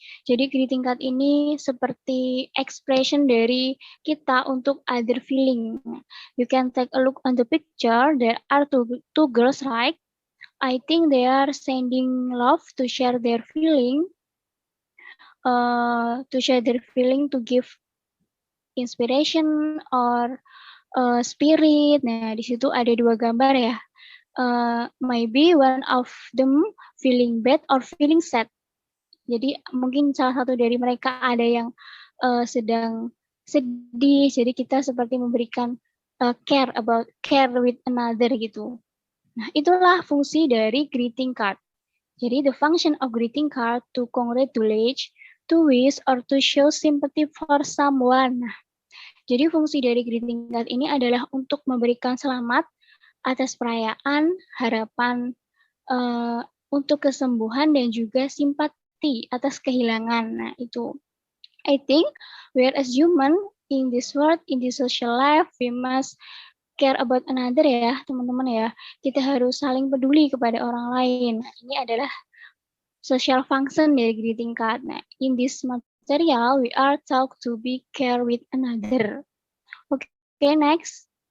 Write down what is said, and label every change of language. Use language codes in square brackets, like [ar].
[id] Jadi greeting card ini seperti expression dari kita untuk other feeling. [en] You can take a look on the picture. There are two girls, right? I think they are sending love to share their feeling. To give inspiration or spirit. [id] Nah, di situ ada dua gambar ya. [en] Maybe one of them feeling bad or feeling sad. [id] Jadi mungkin salah satu dari mereka ada yang sedang sedih. Jadi kita seperti memberikan [en] care with another [id] gitu. Nah, itulah fungsi dari greeting card. [en] Jadi the function of greeting card to congratulate, to wish, or to show sympathy for someone. [id] Nah, jadi fungsi dari greeting card ini adalah untuk memberikan selamat atas perayaan, harapan untuk kesembuhan dan juga simpati atas kehilangan. Nah, itu. [en] I think we are as human in this world, in this social life, we must care about another [id] ya, teman-teman ya. Kita harus saling peduli kepada orang lain. Nah, ini adalah social function dari greeting card. [en] Nah, in this material, we are taught to be care with another. Okay, next.